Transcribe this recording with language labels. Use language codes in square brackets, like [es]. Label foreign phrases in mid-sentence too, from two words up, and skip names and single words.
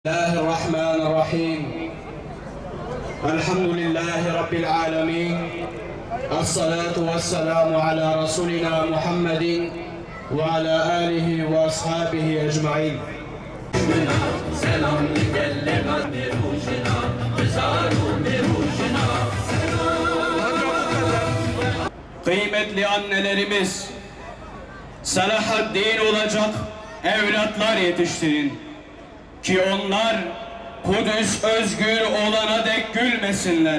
[ar] الله الرحمن الرحيم الحمد لله رب العالمين الصلاة والسلام على رسولنا محمد وعلى آله وأصحابه أجمعين. [tr] Kıymetli annelerimiz, Selahaddin olacak evlatlar yetiştirin ki onlar Kudüs özgür olana dek gülmesinler.